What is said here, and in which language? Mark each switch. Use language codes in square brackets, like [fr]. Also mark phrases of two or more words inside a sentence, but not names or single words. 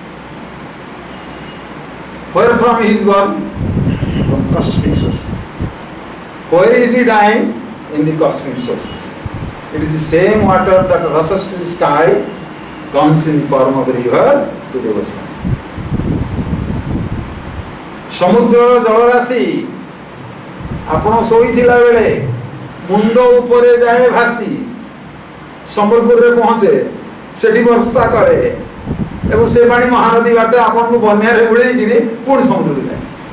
[en] Where from he is born? From cosmic sources. Where is he dying? In the cosmic sources. It is the same water that rushes to the sky, comes in the form of a river to the ocean. [or] ସମୁଦ୍ରର ଜଳରାଶି ଆପଣ ଶୋଇଥିଲା ବେଳେ ମୁଣ୍ଡ ଉପରେ ଯାଏ ଭାସି ସମ୍ବଲପୁରରେ ପହଞ୍ଚେ, ସେଠି ବର୍ଷା କରେ ଏବଂ ସେ ପାଣି ମହାନଦୀ ବାଟେ ଆପଣଙ୍କୁ ବନ୍ୟାରେ ବୁଡ଼େଇକିରି ପୁଣି ସମୁଦ୍ରକୁ ଯାଏ।